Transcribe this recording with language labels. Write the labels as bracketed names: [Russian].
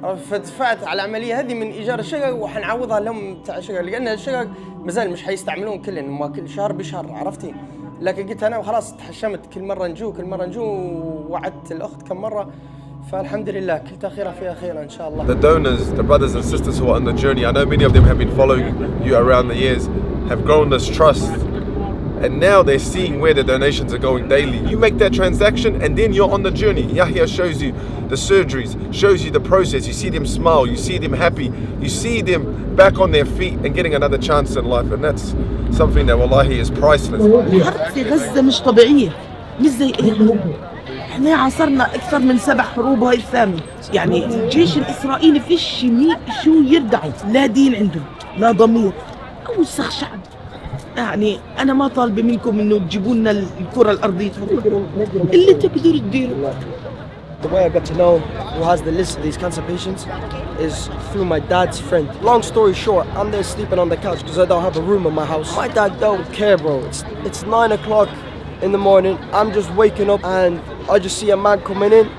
[Arabic] فدفعت على العمليه هذه من ايجار الشقق وحنعوضها لهم تاع الشقق، لان الشقق مازال مش حيستعملون كلن، ما كل شهر بشهر عرفتي. لكن قلت انا وخلاص تحشمت، كل مره نجو ووعدت الاخت كم مره، فالحمد لله كل تاخيره فيها خير ان شاء الله. [English] The donors, the brothers and sisters who are on the journey, I know many of them have been following you around the years, have grown this trust. And now they're seeing where the donations are going daily. You make that transaction and then you're on the journey. Yahya shows you the surgeries, shows you the process. You see them smile, you see them happy, you see them back on their feet and getting another chance in life. And that's something that wallahi is priceless. [Arabic] الحرب في غزة مش طبيعية، مش زي احنا عاصرنا أكثر من 7 حروب وهي الثامنة. يعني الجيش الإسرائيلي فيش شو يردعوا، لا دين عندهم، لا ضمير، أوسخ شعب. يعني أنا ما طالبة منكم إنه تجيبوا لنا الكرة الأرضية، اللي تقدروا تديروا. [English] The way I got to know who has the list of these cancer patients is through my dad's friend. Long story short, I'm there sleeping on the couch because I don't have a room in my house. My dad don't care, bro. It's 9 o'clock in the morning. I'm just waking up and I just see a man coming in.